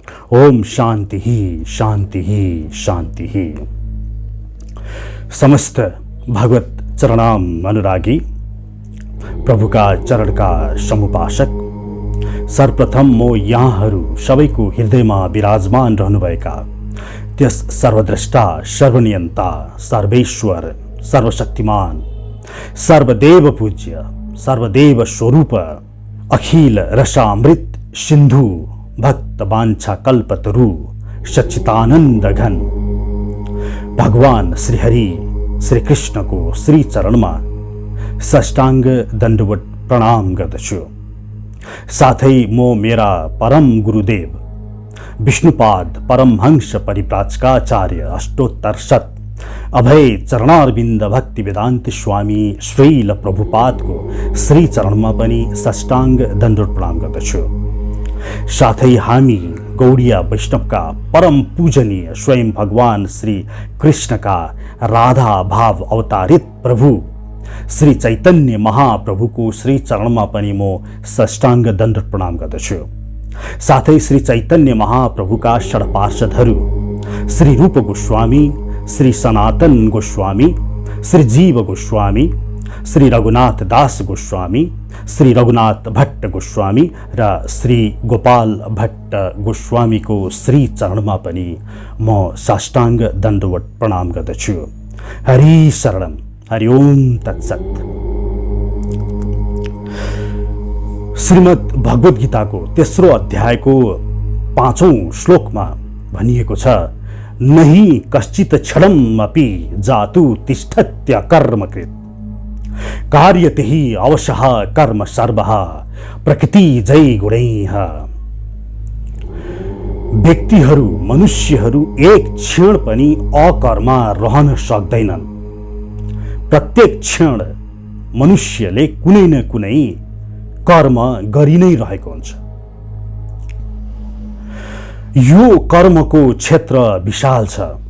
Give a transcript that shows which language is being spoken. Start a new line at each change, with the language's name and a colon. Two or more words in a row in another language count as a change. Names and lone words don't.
Sanskrit: ओम शांति ही शांति ही शांति ही।
Nepali: समस्त भगवत चरणाम अनुरागी, प्रभुका चरणका समुपासक, सर्वप्रथम म यहाँहरू सबैको हृदयमा विराजमान रहनुभएका त्यस सर्वद्रष्टा, सर्वनियन्ता, सर्वेश्वर, सर्वशक्तिमान, सर्वदेव पूज्य, सर्वदेव स्वरूप, अखिल रसामृत सिन्धु, भक्त वाञ्छा कल्पतरु, सच्चिदानन्द घन भगवान श्री हरि श्री कृष्ण को श्री चरणमा साष्टांग दण्डवत प्रणाम गर्दछु। साथै म मेरा परम गुरुदेव विष्णुपाद परमहंस परिव्राजकाचार्य अष्टोत्तर शत अभय चरणारविन्द भक्ति वेदान्त स्वामी श्रील प्रभुपादको श्री चरणमा पनि साष्टांग दण्डवत प्रणाम गर्दछु। साथै हामी गौड़िया वैष्णवका परम पूजनीय स्वयं भगवान श्री कृष्णका राधा भाव अवतारित प्रभु श्री चैतन्य महाप्रभुको श्री चरणमा पनि म साष्टांग दण्डवत प्रणाम गर्दछु। साथै श्री चैतन्य महाप्रभुका षड्पार्षदहरू श्री रूप गोस्वामी, श्री सनातन गोस्वामी, श्री जीव गोस्वामी, श्री रघुनाथ दास गोस्वामी, श्री रघुनाथ भट्ट गोस्वामी र श्री गोपाल भट्ट गोस्वामी को श्री चरणमा पनि म साष्टांग दण्डवत प्रणाम गर्दछु।
Sanskrit: हरि शरणम, हरि ओम तत्सत।
Nepali: श्रीमद् भगवत गीताको तेस्रो अध्यायको 5औं श्लोकमा भनिएको छ,
Sanskrit: नहि कश्चित क्षणमपि जातु तिष्ठत्य कर्मकृत कार्यते हि अवशः कर्म सर्वः प्रकृति जय गुणैः।
Nepali: व्यक्तिहरू, मनुष्यहरू एक क्षण पनि अकर्मा रहन सक्दैनन्। प्रत्येक क्षण मनुष्यले कुनै न कुनै कर्म गरि नै रहेको हुन्छ। यो कर्मको क्षेत्र विशाल छ।